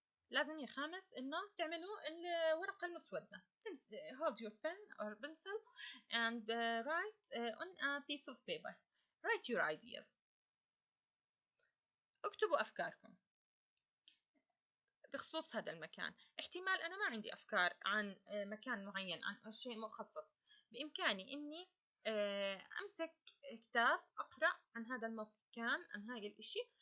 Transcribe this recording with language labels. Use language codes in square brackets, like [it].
[ar] لازم يا خامس إنه تعملوا الورقة المسودة. [en] Hold your pen or pencil and write on a piece of paper. Write your ideas. [ar] اكتبوا أفكاركم بخصوص هذا المكان. احتمال أنا ما عندي أفكار عن مكان معين، عن شيء مخصص. بإمكاني إني أمسك كتاب أقرأ عن هذا المكان، عن هاي الإشي.